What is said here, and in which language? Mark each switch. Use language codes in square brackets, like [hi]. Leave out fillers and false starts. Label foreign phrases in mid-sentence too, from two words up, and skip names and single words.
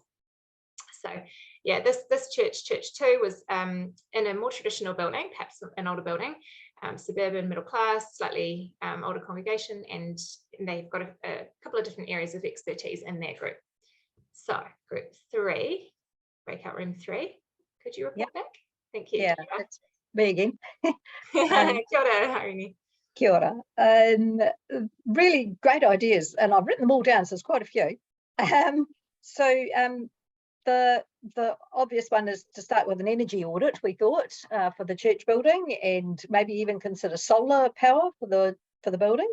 [en] So this church 2 was in a more traditional building, perhaps an older building, suburban, middle class, slightly older congregation, and they've got a couple of different areas of expertise in their group. So group 3, breakout room 3, could you report back? Thank you. Yeah, it's me again. [mi] Kia ora, Harini. Kia ora. [en] Really great ideas, and I've written them all down, so there's quite a few. The obvious one is to start with an energy audit, we thought, for the church building, and maybe even consider solar power for the building.